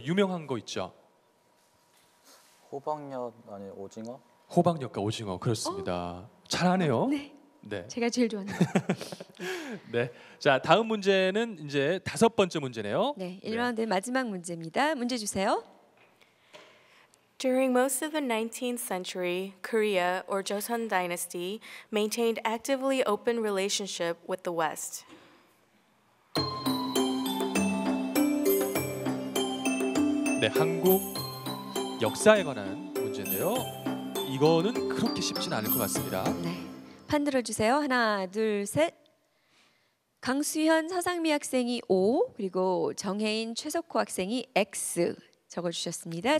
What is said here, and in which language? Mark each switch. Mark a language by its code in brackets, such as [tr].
[ko] 유명한 거 있죠. 호박엿 아니 오징어? 호박엿과 오징어, 그렇습니다. 잘하네요. 네, 네. 제가 제일 좋아하는. 네. 자, 다음 문제는 이제 다섯 번째 문제네요. 네, 1라운드 마지막 문제입니다. 문제 주세요. [en] During most of the 19th century, Korea, or Joseon Dynasty, maintained actively open relationship with the West. [ko] 네, 한국 역사에 관한 문제인데요. 이거는 그렇게 쉽진 않을 것 같습니다. 네, 판 들어주세요. 하나, 둘, 셋. 강수현, 서상미 학생이 O, 그리고 정혜인, 최석호 학생이 X 적어주셨습니다.